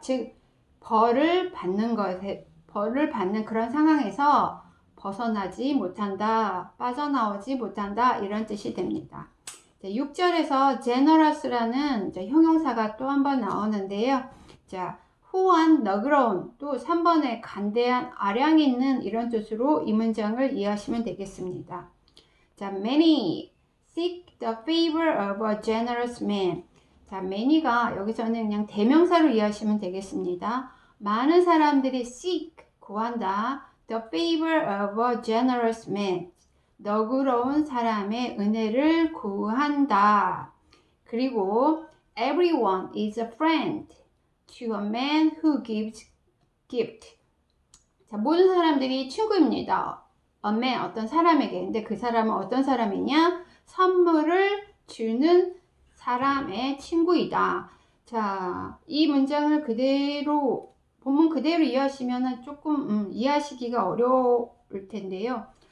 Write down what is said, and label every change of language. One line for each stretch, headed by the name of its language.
Korean: 즉, 벌을 받는 그런 상황에서 벗어나지 못한다, 빠져나오지 못한다, 이런 뜻이 됩니다. 6절에서 generous라는 형용사가 또 한 번 나오는데요. 자, 후한, 너그러운, 또 3번에 간대한, 아량 있는 이런 뜻으로 이 문장을 이해하시면 되겠습니다.
English: 자, many seek the favor of a generous man.
Korean: 자, many가 여기서는 그냥 대명사로 이해하시면 되겠습니다. 많은 사람들이 seek, 구한다.
English: The favor of a generous man.
Korean: 너그러운 사람의 은혜를 구한다. 그리고
English: everyone is a friend to a man who gives gift.
Korean: 자, 모든 사람들이 친구입니다.
English: A man,
Korean: 어떤 사람에게. 근데 그 사람은 어떤 사람이냐? 선물을 주는 사람의 친구이다. 자, 이 문장을 그대로 본문 그대로 이해하시면 조금 이해하시기가 어려울 텐데요.